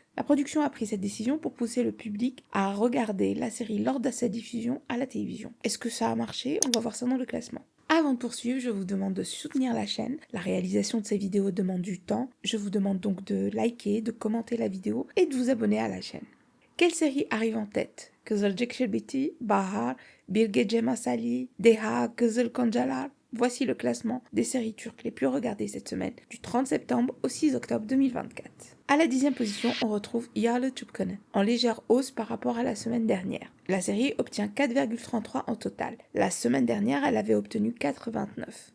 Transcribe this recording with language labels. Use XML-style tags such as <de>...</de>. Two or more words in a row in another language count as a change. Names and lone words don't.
<fr>La production a pris cette décision pour pousser le public à regarder la série lors de sa diffusion à la télévision. Est-ce que ça a marché? On va voir ça dans le classement. Avant de poursuivre, je vous demande de soutenir la chaîne. La réalisation de ces vidéos demande du temps. Je vous demande donc de liker, de commenter la vidéo et de vous abonner à la chaîne. Quelle série arrive en tête? Kızılcık Şerbeti, Bahar, Bir Gece Masali, Deha, Kızıl Goncalar. Voici le classement des séries turques les plus regardées cette semaine, du 30 septembre au 6 octobre 2024. À la 10e position, on retrouve Yalı Çapkını, en légère hausse par rapport à la semaine dernière. La série obtient 4,33 en total. La semaine dernière, elle avait obtenu 4,29.</fr>